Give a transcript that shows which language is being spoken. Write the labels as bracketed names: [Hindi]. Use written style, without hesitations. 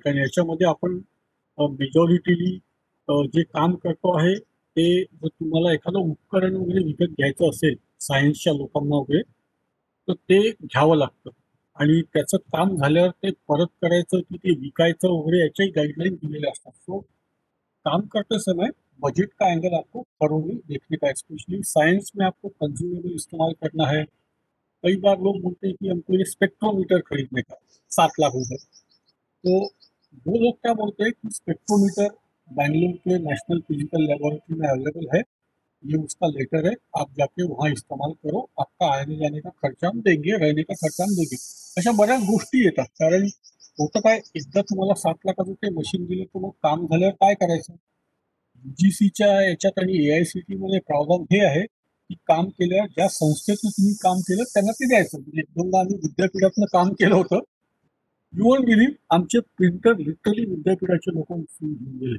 [Marathi] कारण याच्यामध्ये आपण मेजॉरिटीली जे काम करतो आहे ते, जर तुम्हाला एखादं उपकरण वगैरे विकत घ्यायचं असेल सायन्सच्या लोकांना वगैरे, तर ते घ्यावं लागतं. आणि त्याचं काम झाल्यावर ते परत करायचं की ते विकायचं वगैरे याच्याही गाईडलाईन दिलेल्या असतात. [Hindi] सो काम करते समय बजट का एंगल आपको थोरोली देखने का, स्पेशली साइंस में आपको कंज्यूमेबल इस्तेमाल करना है. कई बार लोग बोलते हैं कि हमको ये स्पेक्ट्रोमीटर खरीदने का 7 लाख रुपए, तो वो लोग क्या बोलते हैं कि स्पेक्ट्रोमीटर बैंगलोर के नेशनल फिजिकल लेबोरेटरी में अवेलेबल है, ये उसका लेटर है, आप जाके वहाँ इस्तेमाल करो, आपका आने जाने का खर्चा हम देंगे, रहने का खर्चा हम देंगे. [Marathi] अशा बऱ्याच गोष्टी येतात. कारण होतं काय, एकदा तुम्हाला 7 लाखाचं ते मशीन दिलं तर मग काम झाल्यावर काय करायचं. UGCच्या याच्यात आणि AICTE मध्ये प्रावधान हे आहे की काम केल्यावर ज्या संस्थेतून तुम्ही काम केलं त्यांना ते द्यायचं. म्हणजे दोनदा आम्ही विद्यापीठातनं काम केलं होतं, [English] you won't believe, [Marathi] आमचे प्रिंटर लिटरली विद्यापीठाचे लोक उचलून घेऊन गेले.